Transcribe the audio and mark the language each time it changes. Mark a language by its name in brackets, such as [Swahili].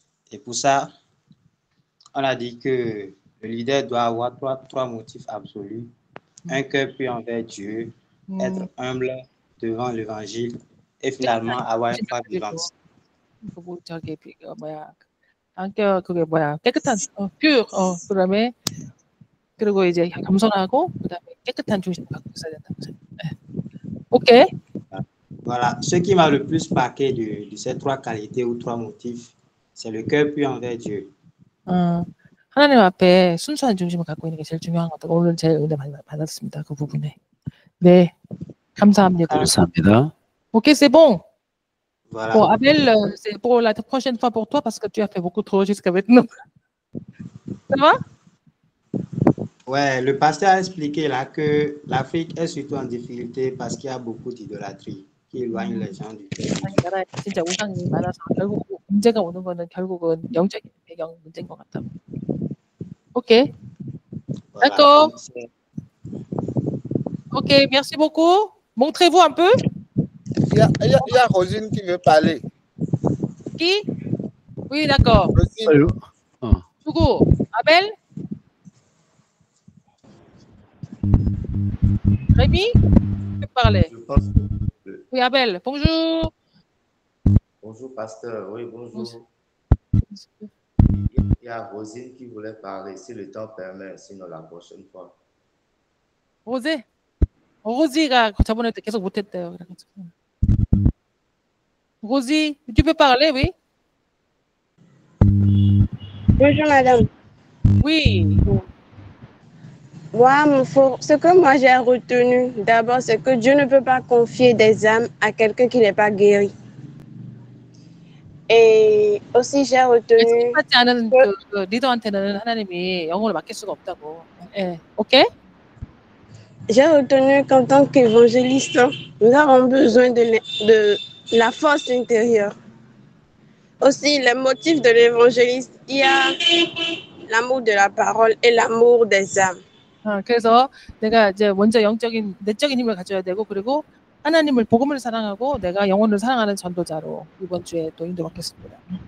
[French] Et pour ça, on a dit que le leader doit avoir trois motifs absolus. Un cœur pur envers Dieu, être humble devant l'évangile et finalement avoir une foi vivante. [Korean] 저기 뭐야? 안겨 그게 뭐야? 깨끗한 pure 그다음에 그리고 이제 겸손하고 그다음에 깨끗한 중심을 갖고 있어야 된다고 생각해요. [English] OK. [French] Voilà, ce qui m'a le plus marqué de ces trois qualités ou trois motifs, c'est le cœur pur envers Dieu. [Korean] 하나님 앞에 순수한 중심을 갖고 있는 게 제일 중요한 것 같아요. 오늘 제일 은혜 많이 받았습니다. 그 부분에. 네, 감사합니다. 감사합니다. [French] OK, c'est bon. Voilà. Bon, Abel, c'est pour la prochaine fois pour toi parce que tu as fait beaucoup trop jusqu'à maintenant. Ça va? Ouais, le pasteur a expliqué là que l'Afrique est surtout en difficulté parce qu'il y a beaucoup d'idolâtrie qui éloigne les gens du Dieu. 나라에 진짜 우상이 많아서 결국 문제가 오는 거는 결국은 영적인 배경 문제인 것 같다. [English] OK. [French] Voilà, D'accord. OK, merci beaucoup. Montrez-vous un peu. Il y a Rosine qui veut parler. Qui? Oui, d'accord. Rosine. [Korean] 누구? Abel? [French] Rémi? Tu peux parler. Je pense que... Oui, Abel. Bonjour. Bonjour, pasteur. Oui, bonjour. Il y a Rosine qui voulait parler, si le temps permet, sinon la prochaine fois. Rosé? [Korean] Rosi가 저번에 계속 못했대요. [French] Rosie, tu peux parler, oui? Bonjour, madame. Oui. Wow, ce que moi j'ai retenu, d'abord, c'est que Dieu ne peut pas confier des âmes à quelqu'un qui n'est pas guéri. Et aussi, j'ai retenu. [Korean] 하지 않은 그 리더한테는 하나님이 영혼을 맡길 수가 없다고. 예, 오케이? [French] J'ai retenu qu'en tant qu'évangéliste, nous avons besoin de la force intérieure. Aussi, les motifs de l'évangéliste, il y a l'amour de la parole et l'amour des âmes. [Korean] 그래서 내가 이제 먼저 내적인 힘을 가져야 되고 그리고 하나님을 복음을 사랑하고 내가 영혼을 사랑하는 전도자로 이번 주에 또 인도받겠습니다.